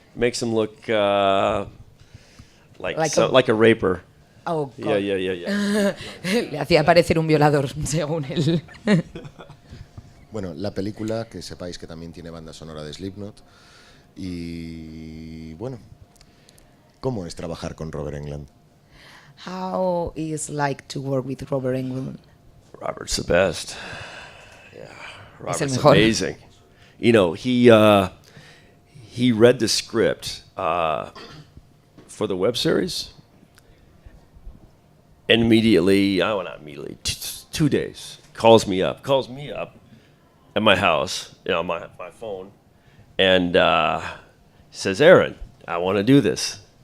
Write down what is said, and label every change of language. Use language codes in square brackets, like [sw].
[en] Makes him look like a raper. Oh, God. Yeah. [es] Le hacía parecer un violador, según él. Bueno, la película, que sepáis que también tiene banda sonora de Slipknot. Y bueno, ¿cómo es trabajar con Robert Englund? [en] How is like to work with Robert Englund? Robert's the best. Yeah, Robert's [es] mejor. [en] amazing. He read the script for the web series, and immediately, not immediately, 2 days, calls me up at my house, my phone, and says, Aaron, I want to do this.